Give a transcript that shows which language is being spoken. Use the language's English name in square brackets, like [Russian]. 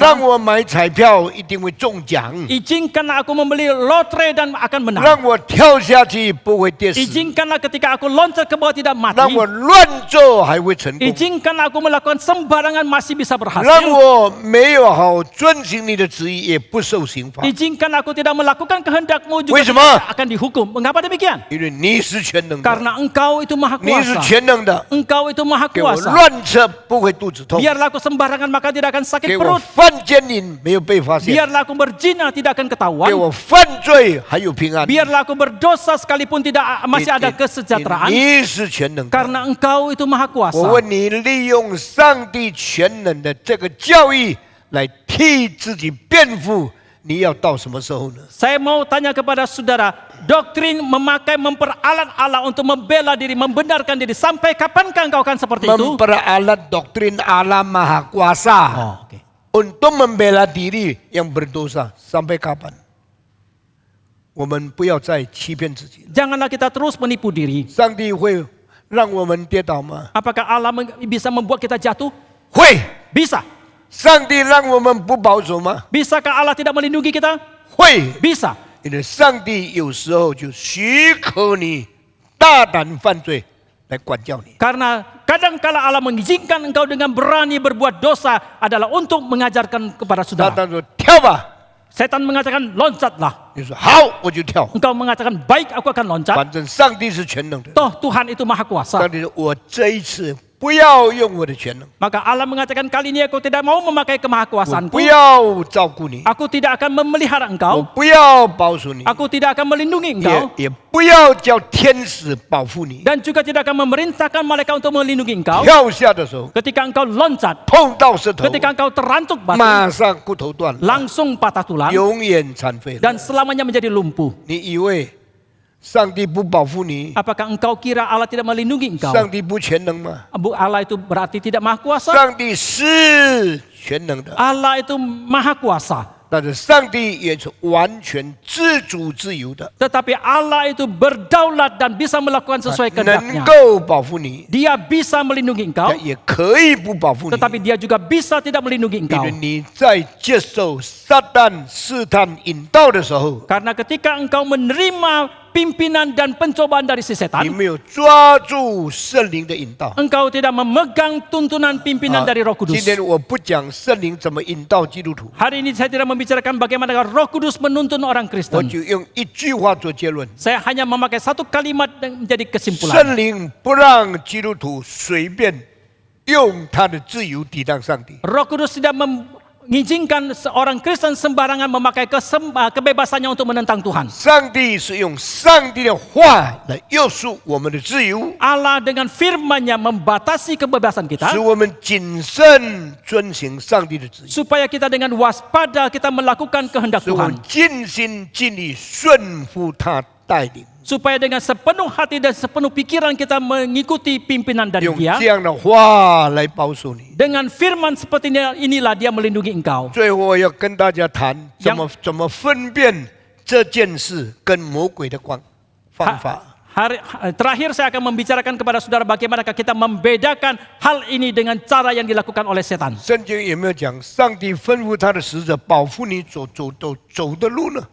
[Chinese] 让我买彩票一定会中奖， [Indonesian] izinkanlah aku membeli lotre dan akan menang. [Chinese] 让我跳下去不会跌死， [Indonesian] Izinkanlah ketika aku loncat ke bawah tidak [Chinese] 让 [Indonesian] mati. [Chinese] 我乱做还会成功， [Indonesian] Izinkanlah aku melakukan sembarangan masih bisa berhasil. [Chinese] 我没有好遵行你的旨意也不受刑罚， [Indonesian] Izinkan aku tidak melakukan kehendak-Mu juga [Chinese] 为什么？ [Indonesian] tidak akan dihukum. Mengapa demikian? [Chinese] 因为你是全能的， [Indonesian] Karena Engkau itu Maha [Chinese] 你是 [Indonesian] Kuasa. [Chinese] 全能的， [Indonesian] Engkau itu Maha [Chinese] 给我 [Indonesian] Kuasa. [Chinese] 乱吃不会肚子痛， [Indonesian] Biarlah aku sembarangan maka tidak akan [Chinese] 给 [Indonesian] sakit [Chinese] 我 [Indonesian] perut. [Chinese] 犯奸淫没有被发现， [Indonesian] Biarlah aku berzina tidak akan [Chinese] 给 [Indonesian] ketahuan. [Chinese] 我犯罪还有平安。 [Indonesian] Biarlah aku berdosa sekalipun tidak masih ada [Chinese] 你 [Indonesian] kesejahteraan. [Chinese] 你是全能的。 [Indonesian] Karena Engkau itu Maha [Chinese] 我 [Indonesian] Kuasa. [Chinese] 问你，利用上帝全能的这个教义来替自己辩护，你要到什么时候呢？ [Indonesian] Saya mau tanya kepada saudara, doktrin memperalat Allah untuk membela diri, membenarkan diri, sampai kapankah engkau akan seperti itu? Memperalat doktrin Allah Maha Kuasa Oh, oke. untuk membela diri yang berdosa sampai kapan? [Chinese] 我们不要再欺骗自己。 [Indonesian] Janganlah kita terus menipu diri. [Chinese] 上帝会让我们跌倒吗？ [Indonesian] Apakah Allah bisa membuat kita jatuh? [Chinese] 会。 [Indonesian] Bisa. [Chinese] 上帝让我们不保守吗？ [Indonesian] Bisakah Allah tidak melindungi kita? [Chinese] 会。 [Indonesian] Bisa. [Chinese] 因为上帝有时候就许可你大胆犯罪来管教你。 [Indonesian] Karena kadangkala Allah mengizinkan engkau dengan berani berbuat dosa adalah untuk mengajarkan kepada [Chinese] 撒 [Indonesian] saudara. [Chinese] 旦说跳吧， [Indonesian] Setan mengatakan loncatlah. [Chinese] 你说好我就跳， [Indonesian] Engkau mengatakan baik aku akan loncat. [Chinese] 反正上帝是全能的。 [Indonesian] Toh Tuhan itu maha kuasa. [Chinese] 上帝说我这一次不要用我的全能， [Indonesian] Maka Allah mengatakan kali ini aku tidak mau memakai [Chinese] 我 [Indonesian] kemahakuasaanku. [Chinese] 不要照顾你， [Indonesian] Aku tidak akan memelihara [Chinese] 我 [Indonesian] engkau. [Chinese] 不要保守你， [Indonesian] Aku tidak akan melindungi engkau. [Chinese] 也不要叫天使保护你。 [Indonesian] Dan juga tidak akan memerintahkan malaikat untuk melindungi engkau. [Chinese] 跳下的时候 [Indonesian] Ketika engkau loncat, [Chinese] 碰到石头， [Indonesian] ketika engkau terantuk batu, [Chinese] 马上骨头断了， [Indonesian] langsung patah tulang [Chinese] 永远残废了。 [Indonesian] dan selamanya menjadi lumpuh. [Chinese] 你以为上帝不保护你？ [Indonesian] Apakah engkau kira Allah tidak melindungi engkau? [Chinese] 上帝不全能吗？ [Indonesian] Allah itu berarti tidak maha kuasa? [Chinese] 上帝是全能的， [Indonesian] Allah itu maha kuasa. [Chinese] 但是上帝也是完全自主自由的， [Indonesian] Tetapi Allah itu berdaulat dan bisa melakukan sesuai [Chinese] 能 [Indonesian] kehendaknya. [Chinese] 够保护你， [Indonesian] Dia bisa melindungi engkau, [Chinese] 也可以不保护你。 [Indonesian] tetapi dia juga bisa tidak melindungi [Chinese] 因 [Indonesian] engkau. [Chinese] 为你在接受撒旦试探引导的时候， [Indonesian] Karena ketika engkau menerima pimpinan dan pencobaan dari si setan, [Chinese] 没有抓住圣灵的引导。 [Indonesian] engkau tidak memegang tuntunan pimpinan dari Roh [Chinese] 今 [Indonesian] Kudus. [Chinese] 天我不讲圣灵怎么引导基督徒， [Indonesian] Hari ini saya tidak membicarakan bagaimana Roh Kudus menuntun orang Kristen. [Chinese] 就用一句话做结论： [Indonesian] Saya hanya memakai satu kalimat yang menjadi kesimpulan. [Chinese] 圣灵不让基督徒随便用他的自由抵挡上帝。 [Indonesian] Roh Kudus tidak mengizinkan seorang Kristen sembarangan memakai kebebasannya untuk menentang Tuhan. [Chinese] 上帝是用上帝的话来约束我们的自由， [Indonesian] Allah dengan firman-Nya membatasi kebebasan kita [Chinese] 使我们谨慎遵行上帝的旨意， [Indonesian] supaya kita dengan waspada kita melakukan kehendak [Chinese] 使我们 [Indonesian] Tuhan. [Chinese] 尽心尽力顺服他带领， [Indonesian] Supaya dengan sepenuh hati dan sepenuh pikiran kita mengikuti pimpinan dari [Chinese] 用 [Indonesian] Dia. [Chinese] 这样的话来保守你。 [Indonesian] Dengan firman seperti inilah Dia melindungi engkau. [Chinese] 最后我要跟大家谈怎么分辨这件事跟魔鬼的方法。 [Indonesian] Terakhir saya akan membicarakan kepada saudara bagaimanakah kita membedakan hal ini dengan cara yang dilakukan oleh setan. [Chinese] 圣经有没有讲上帝吩咐他的使者保护你走的路呢？